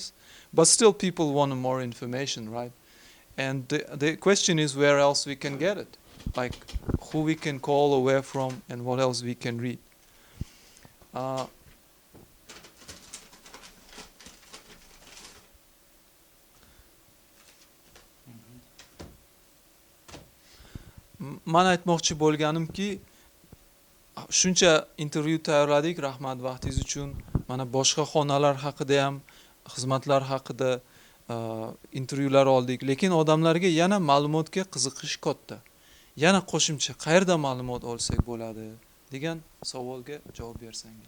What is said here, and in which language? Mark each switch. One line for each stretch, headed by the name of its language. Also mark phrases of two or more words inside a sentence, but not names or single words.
English: But still, people want more information, right? And the question is where else we can get it, like who we can call or where from, and what else we can read.
Uzbek: Man aytmoqchi bo'lganimki, shuncha intervyu tayyorladik, rahmat vaqtingiz uchun. Mana boshqa xonalar haqida ham, xizmatlar haqida intervyular oldik, lekin odamlarga yana ma'lumotga qiziqish katta. Yana qo'shimcha qayerda ma'lumot olsak bo'ladi degan savolga javob bersangiz.